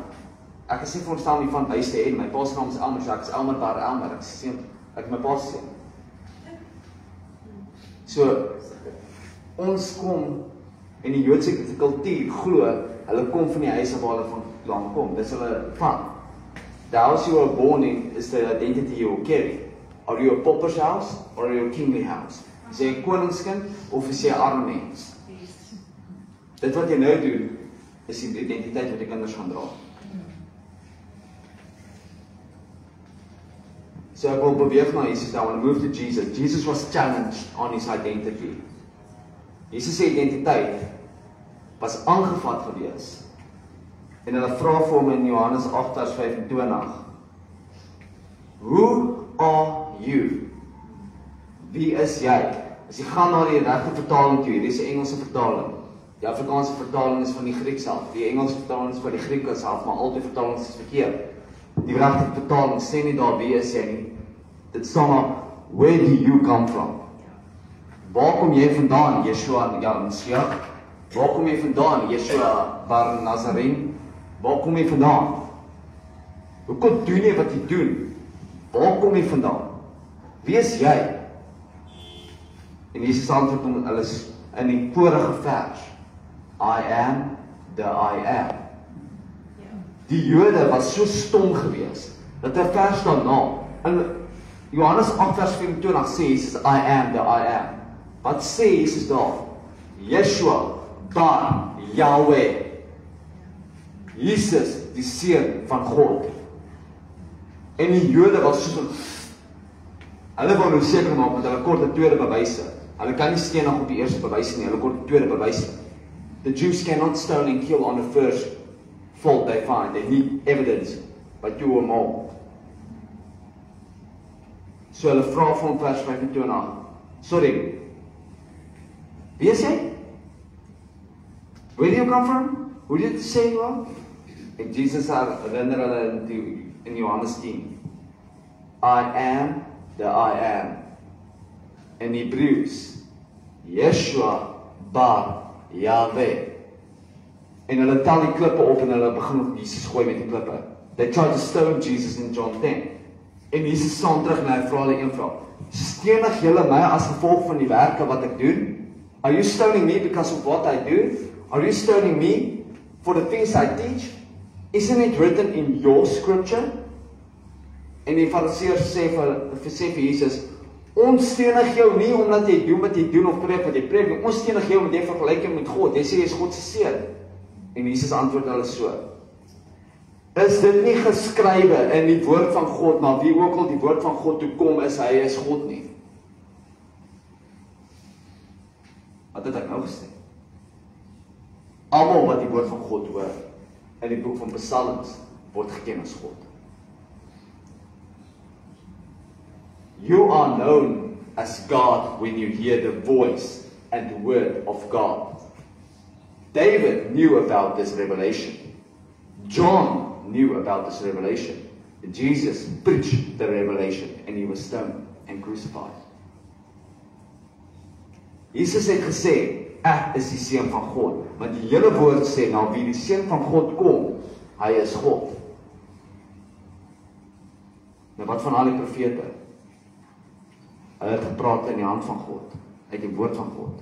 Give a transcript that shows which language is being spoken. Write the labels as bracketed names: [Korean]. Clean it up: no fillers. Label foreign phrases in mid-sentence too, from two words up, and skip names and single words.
[Afrikaans] Ek is nie veronderstel om nie van huis te hê, my pa se naam is Elmer, so ek is Elmer Bar Elmer, ek is my pa se seun. So, ons kom, en die Joodse kultuur glo, hulle kom van die huis waar hulle vandaan kom, dis hulle van. [English] The house you were born in is the identity you will carry. Are you a pauper's house, or are you a kingly house? [Afrikaans] Is jy 'n koningskind, of is jy 'n arm mens? Dit wat jy nou doen, is die identiteit wat die kinders gaan dra. So ek wil beweeg na Jesus, [English] I want to move to Jesus. Jesus was challenged on his identity. [Afrikaans] Jesus se identiteit was aangevat gewees. En hulle vra vir hom in Johannes 8 vers 25. [English] Who are you? [Afrikaans] Wie is jy? As jy gaan na die regte vertaling toe, hier is 'n Engelse vertaling. Die Afrikaanse vertaling is van die Grieks self. Die Engelse vertaling is van die Grieke self, maar al die vertalings is verkeerd. Die regte vertaling sê nie daar wie is jy nie. Dit staan maar, [English] where do you come from? [Afrikaans] Waar kom jy vandaan, Yeshua Mashiach? Waar kom jy vandaan, Yeshua Bar Nazarene? Waar kom jy vandaan? Hoekom doen jy wat jy doen? Waar kom jy vandaan? Wie is jy? En Jesus antwoord hom alles in die vorige vers. [English] I am the I am. [Afrikaans] Die Jode was so stom gewees, dat hy vers daarna, in Johannes 8 vers 24 sê Jesus, [English] I am the I am. [Afrikaans] Wat sê Jesus daar? Yeshua, Bar, Yahweh. Jesus, die Seun van God. En die Jode was so, hulle wou nou seker maak, want hulle kort 'n tweede bewyse. Hulle kan nie stenig op die eerste bewys nie, hulle kort 'n tweede bewys. [English] The Jews cannot stone and kill on the first fault they find. They need evidence, but you or more. [Afrikaans] So hulle vra vir hom vers 25. Sorry. Wie is jy? [English] Where do you come from? Who did you say you are? [Afrikaans] En Jesus herinner hulle in Johannes 10. [English] I am the I am. In Hebrews, Yeshua Bar Yahweh. [Afrikaans] En hulle tel die klippe op en hulle begin op Jesus gooi met die klippe. [English] They tried to stone Jesus in John 10. [Afrikaans] En Jesus staan terug en hy vra hulle een vraag. Stenig julle my as gevolg van die werke wat ek doen? [English] Are you stoning me because of what I do? Are you stoning me for the things I teach? Isn't it written in your scripture? [Afrikaans] En die Fariseërs sê vir Jesus, ons stenig jou nie omdat jy doen wat jy doen of preek wat jy preek nie. Ons stenig jou omdat jy vergelyk jou met God. Jy sê jy is God se seun. En Jesus antwoord hulle so. Is dit nie geskrywe in die woord van God, maar wie ook al die woord van God toe kom, is hy is God nie. Wat het ek nou gesê? Almal wat die woord van God hoor, in die boek van Psalms, word geken as God. [English] You are known as God when you hear the voice and the word of God. David knew about this revelation. John knew about this revelation. Jesus preached the revelation and he was stoned and crucified. [Afrikaans] Jesus het gesê, ek is die seun van God. Want die hele woord sê, nou wie die seun van God kom, hy is God. Nou wat van al die profete? Hulle het gepraat in die hand van God, uit die woord van God.